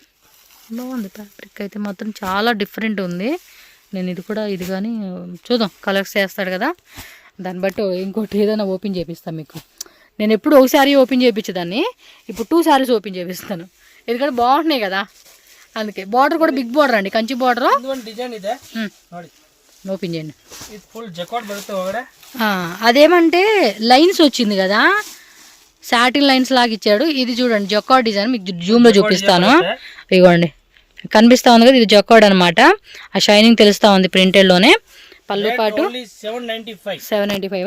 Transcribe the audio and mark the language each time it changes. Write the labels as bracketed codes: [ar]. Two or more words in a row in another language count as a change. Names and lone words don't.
[te] బాగుంది ఫ్యాబ్రిక్ అయితే మాత్రం చాలా డిఫరెంట్ ఉంది. నేను ఇది కూడా ఇది కానీ చూద్దాం, కలర్స్ చేస్తాడు కదా దాన్ని బట్టి ఇంకోటి ఏదైనా ఓపెన్ చేపిస్తాను మీకు. నేను ఎప్పుడు ఒక శారీ ఓపెన్ చేయించేదాన్ని, ఇప్పుడు 2 శారీస్ ఓపెన్ చేపిస్తాను ఎందుకంటే బాగుంటున్నాయి కదా అందుకే. బార్డర్ కూడా [en] big border [te] అండి, కంచి బార్డర్. [kn] ಡಿಸೈನ್ ಇದೆ ನೋಡಿ, [te] ఓపెన్ చేయండి. [kn] ಇದು [en] full jacquard [kn] ಬರುತ್ತೆ ಒಳಗಡೆ. [te] అదేమంటే లైన్స్ వచ్చింది కదా, [en] satin lines [te] లాగా ఇచ్చాడు. ఇది చూడండి [en] jacquard design, [te] మీకు జూమ్లో చూపిస్తాను. ఇవ్వండి కనిపిస్తా ఉంది కదా, ఇది జకార్డ్ అనమాట. ఆ షైనింగ్ తెలుస్తా ఉంది ప్రింటెడ్లోనే. పళ్ళు పాటు 795.